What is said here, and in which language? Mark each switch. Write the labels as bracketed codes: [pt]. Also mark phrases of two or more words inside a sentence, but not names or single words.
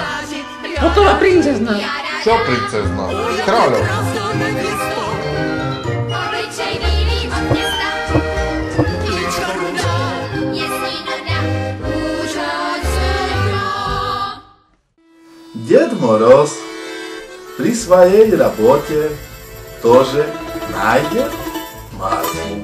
[cs] Hotová princezna. [sk] Čo princezna? Kráľov. [cs] Obličej bílý od města. Líčko rudá, jestli nuda, úžasná. [sk] Ded Moroz pri svojej robote тоже nájde Marfu.